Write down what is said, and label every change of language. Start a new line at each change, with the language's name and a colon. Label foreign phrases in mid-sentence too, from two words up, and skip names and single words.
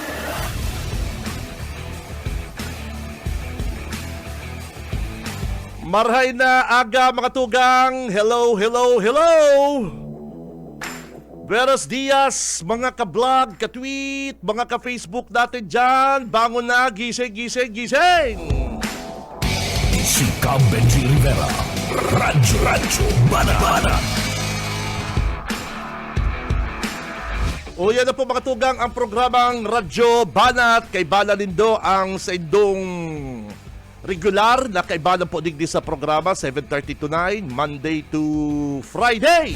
Bikol: Marhay na aga, mga tugang.
English: Hello.
Spanish: Buenos dias,
Filipino: mga ka-vlog, ka-tweet, mga ka-Facebook natin dyan. Bangon na, gising. Si Benji Rivera. Radyo Banat.
Bikol: O yan na po, mga tugang, ang programang Radyo Banat. Kay Bala Lindo ang sa indong regular na kaibanan po digdi sa programa, 7:30 to 9,
English: Monday to Friday.